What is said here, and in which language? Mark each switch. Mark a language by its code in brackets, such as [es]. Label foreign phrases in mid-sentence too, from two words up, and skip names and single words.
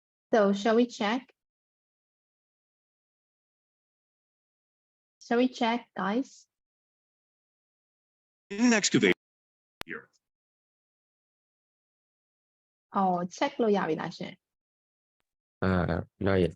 [en] So shall we check? Shall we check, guys? In an excavator here. Oh, check [my] လို့ရပြီလားရှင် Not yet.